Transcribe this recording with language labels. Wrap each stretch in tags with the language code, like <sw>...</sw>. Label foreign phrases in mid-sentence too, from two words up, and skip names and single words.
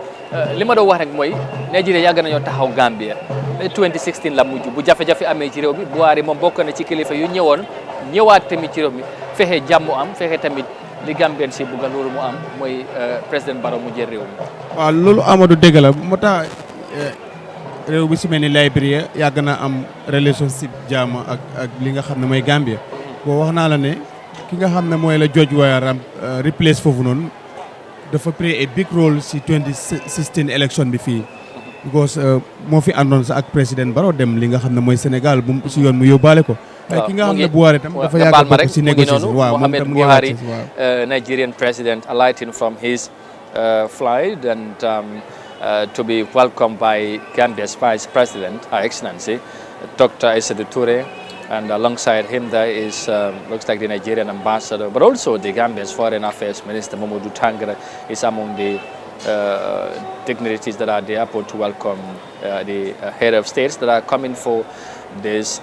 <wo>li ma doon wax rek mooy Nigeria yàgg nañoo taxaw Gambia 2016 la mujj bu jafe-jafe amee ci réew mi Buhari moom bokk na ci kilifa yu ñëwaat tamit ci réew mi fexe jàmm am, fexe tamit li Gambien si bugga loolu mu am mooy président Barrow mu jël réew mi. waaw loolu Amadou dégg la moo tax réew bi si mel ni Liberia yàgg na am relationship jàmm ak li nga xam ne mooy Gambia. boo wax naa la ne ki nga xam ne mooy la George Weah replace foofu noonu dafa</wo> <en>play a big role</en> <wo>si 2016 election bi fii. because moo fi àndoon sa ak président Barrow dem li nga xam ne mooy Sénégal bu si yoon mu yóbbaale ko. waaye ki nga xam ne Buhari tam dafa yàgg a bokk si négociation. waaw moom tam</wo> <en>Buhari, Nigerian president, alighting from his flight and to be welcomed by Gambia's Vice President, Her Excellency, Dr. Aissatou Touré, and alongside him there is, looks like the Nigerian ambassador, but also the Gambia's Foreign Affairs Minister, Mamadou Tangara, is among the dignitaries that are at the airport to welcome the head of states that are coming for this.</en>